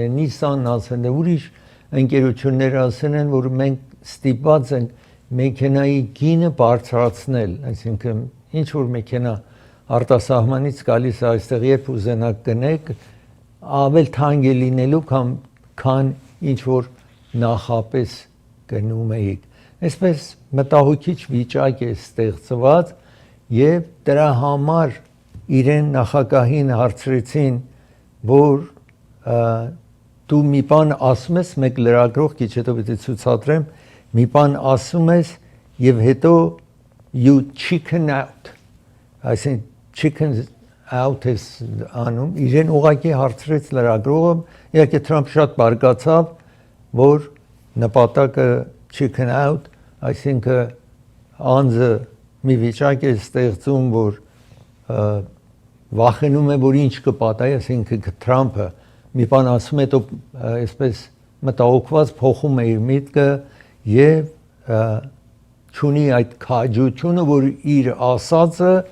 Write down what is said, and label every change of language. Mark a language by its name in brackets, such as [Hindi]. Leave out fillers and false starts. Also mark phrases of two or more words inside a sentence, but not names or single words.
[Armenian] Nissan-ն ասեն, ուրիշ ընկերություններ ասեն են, որ մենք ստիպված ենք մեքենայի գինը բարձրացնել, այսինքն ինչ որ մեքենա արտասահմանից գալիս է այստեղ, երբ ուզենաք գնեք, ավել թանկ է լինելու, քան ինչ որ նախապես գնում էիք։ Այսպես մտահոգիչ վիճակ է ստեղծված եւ դրա համար իրեն նախագահին հարցրեցին, որ դու մի բան ասում ես, մեկ լրագրող քիչ հետո պիտի ցուցադրեմ, մի բան ասում ես եւ հետո [English] you chicken out, [Armenian] այսինքն [English] chicken out [Armenian] is անում, իրեն ուղղակի հարցրեց լրագրողը, իհարկե Թրամփ շատ բարկացավ, որ նպատակը [English] chicken out, [Armenian] այսինքն անձը մի վիճակ է ստեղծում, որ վախենում է, որ ինչ կպատահի, այսինքն Թրամփը մի բան ասում է, հետո այսպես մտահոգված փոխում է իր միտքը եւ չունի այդ քաջությունը, որ իր ասածը